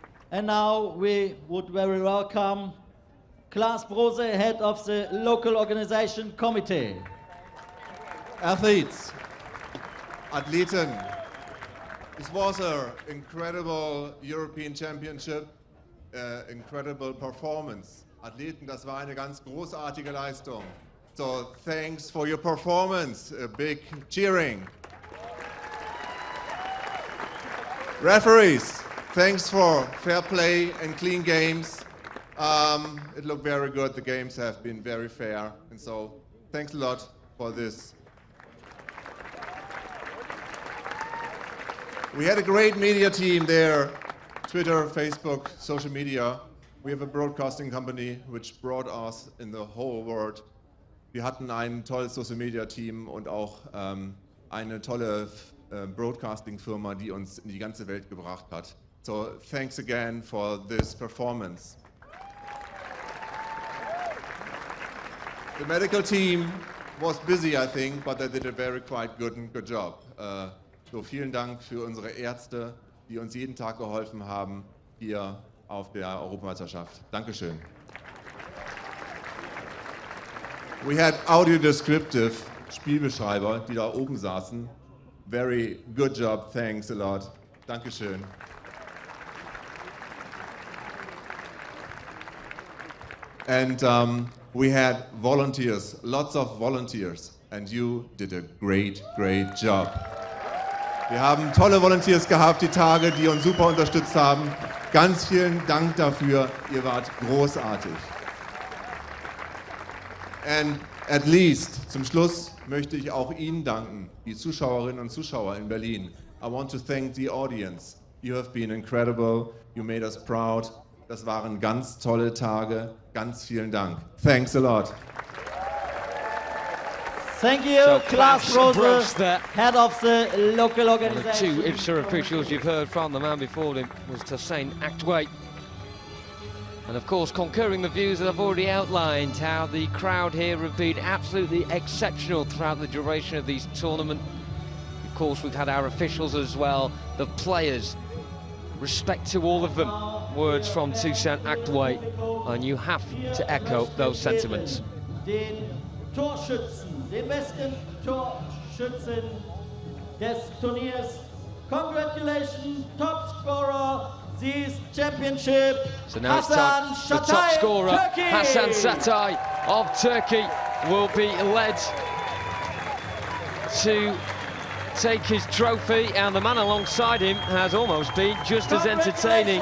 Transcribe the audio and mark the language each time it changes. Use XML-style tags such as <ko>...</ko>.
<en>And now we would very welcome Klaas Brose, head of the local organization committee. Athletes, Athleten, this was an incredible European Championship, incredible performance.</en> <de>Athleten, das war eine ganz großartige Leistung.</de> <en>So thanks for your performance, a big cheering. Referees, thanks for fair play and clean games. It looked very good. The games have been very fair. And so thanks a lot for this. We had a great media team there. Twitter, Facebook, social media. We have a broadcasting company which brought us in the whole world.</en> <de>Wir hatten ein tolles Social Media Team und auch eine tolle Broadcasting-Firma, die uns in die ganze Welt gebracht hat.</de> <en>So thanks again for this performance. The medical team was busy, I think, but they did a very quite good job.</en> <de>So vielen Dank für unsere Ärzte, die uns jeden Tag geholfen haben hier auf der Europameisterschaft. Dankeschön.</de> <en>We had audio descriptive</en> <de>Spielbeschreiber, die da oben saßen.</de> <en>Very good job, thanks a lot.</en> <de>Dankeschön.</de> <en>And we had volunteers, lots of volunteers, and you did a great job.</en> <de>Wir haben tolle Volunteers gehabt, die Tage, die uns super unterstützt haben. Ganz vielen Dank dafür, ihr wart großartig.</de> <en>And at least,</en> <de>zum Schluss möchte ich auch Ihnen danken, die Zuschauerinnen und Zuschauer in Berlin.</de> <en>I want to thank the audience. You have been incredible, you made us proud.</en> <de>Das waren ganz tolle Tage. Ganz vielen Dank.</de> <en>Thanks a lot. Thank you, So Klaas Brose, there. head of the local One of the organization. two IBSA officials you've heard from. The man before him was Toussaint Actway. And of course, concurring the views that I've already outlined, how the crowd here have been absolutely exceptional throughout the duration of these tournament. Of course, we've had our officials as well, the players. Respect to all of them. Words from Toussaint Aktway, and you have to echo those sentiments.</en> <de>Den Torschützen, den besten Torschützen des Turniers.</de> <en>Congratulations, top scorer this championship. So now it's time. The top scorer, Turkey. Hasan Satay of Turkey, will be led to take his trophy, and the man alongside him has almost been just as entertaining.</en>